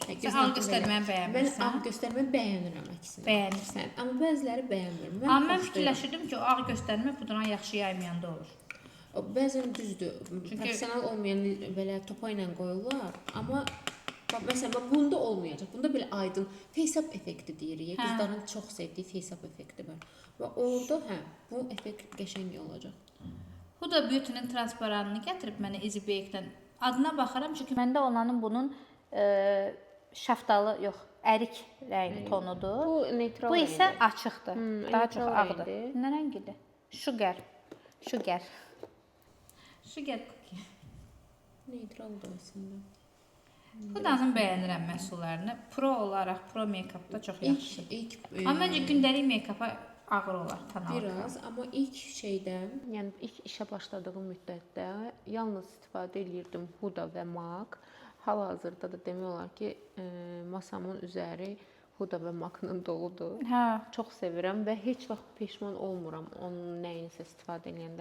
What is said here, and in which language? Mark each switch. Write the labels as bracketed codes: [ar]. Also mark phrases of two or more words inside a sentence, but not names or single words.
[az] Sən ağ göstərməni bəyənmirsən? Mən ağ göstərməni bəyənirəm əksinə. Bəyənirsən. Amma bəziləri bəyənmir. Amma mən fikirləşirdim ki, o ağ göstərmə pudranı yaxşı yaymayanda olur. Bəzən düzdür. Professional olmayan belə topa ilə qoyurlar, amma məsələn, bunda olmayacaq. Bunda belə aydın face-up effekti deyirik. Qızların çox sevdiyi face-up effekti var. Və orada bu effekt qəşəng olacaq. Huda Beauty-nin transparanını gətirib mənə Easy Bake-dən. Adına baxaram çünki məndə olanın bunun şaftalı yox, ərik rəngi tonudur. Bu neytral. Bu isə açıqdır. Daha çox ağdır. Nə rəngidir? Sugar. Sugar cookie. Neytraldır əslində. Hudanın bəyənirəm məhsullarını. Pro olaraq Pro Make-up-da çox yaxşı. Amma məncə gündəlik make-up-a ağır olar. Biraz, amma ilk şeydən, yəni ilk işə başladığım müddətdə yalnız istifadə edirdim Huda və MAC. Hal-hazırda da demək olar ki, masamın üzəri Huda və Maknın doludur. Hə. Çox sevirəm və heç vaxt peşman olmuram onun nəyinsə istifadə edəndə.